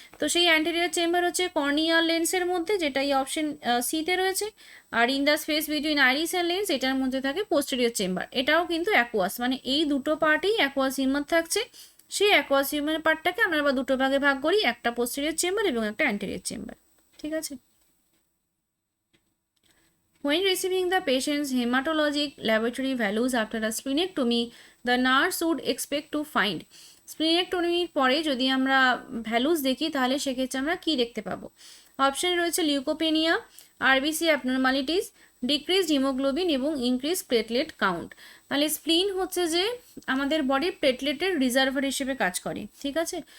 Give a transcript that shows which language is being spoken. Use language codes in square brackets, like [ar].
[bn] তো সেই anterior chamber হচ্ছে কর্নিয়া লেন্সের মধ্যে, যেটা এই অপশন সিতে রয়েছে। আর [en] in the space between iris and lens, [bn] এটার মধ্যে থাকে পোস্টেরিয়র চেম্বার, এটাও কিন্তু অ্যাকুয়াস, মানে এই দুটো পার্টেই অ্যাকুয়াস হিউমার থাকছে। সেই অ্যাকুয়াস হিউমারের পার্টটাকে আমরা আবার দুটো ভাগে ভাগ করি, একটা পোস্টেরিয়র চেম্বার এবং একটা অ্যান্টেরিয়র চেম্বার, ঠিক আছে। [en] When receiving the patient's hematologic laboratory values after a splenectomy, the nurse would expect to find। [bn] স্প্লিনেক্টমির পরে যদি আমরা ভ্যালুস দেখি তাহলে সেক্ষেত্রে আমরা কি দেখতে পাবো? অপশন রয়েছে leucopenia, RBC abnormalities, decreased haemoglobin এবং ইনক্রিজ প্লেটলেট কাউন্ট। তাহলে স্প্লিন হচ্ছে যে আমাদের বডির প্লেটলেটের রিজার্ভার হিসেবে কাজ করে, ঠিক আছে।